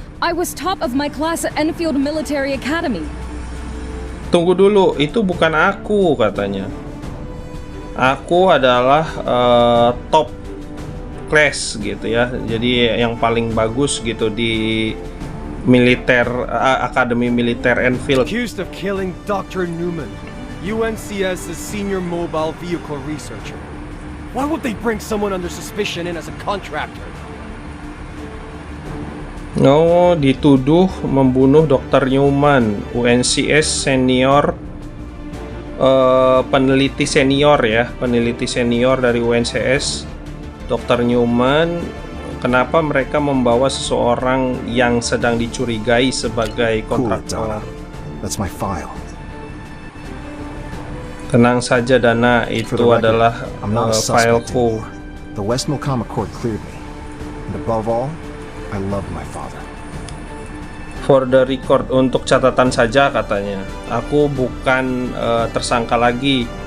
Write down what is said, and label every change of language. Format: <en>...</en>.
<en>I was top of my class at Enfield Military Academy.</en> <id>Tunggu dulu, itu bukan aku katanya. Aku adalah top class gitu ya. Jadi yang paling bagus gitu di militer, Akademi Militer Enfield.</id> <en>Accused of killing Dr. Newman, UNCS's senior mobile vehicle researcher. Why would they bring someone under suspicion in as a contractor?</en> <id>Oh, dituduh membunuh Dr. Newman, UNCS senior, peneliti senior ya, peneliti senior dari UNCS, Dr. Newman. Kenapa mereka membawa seseorang yang sedang dicurigai sebagai kontraktor?</id> <en>That's my file.</en> <id>Tenang saja Dana, itu adalah fileku.</id> <en>The West Milcom Accord cleared me. And above all, I love my father. For the record,</en> <id>untuk catatan saja katanya, aku bukan tersangka lagi.</id>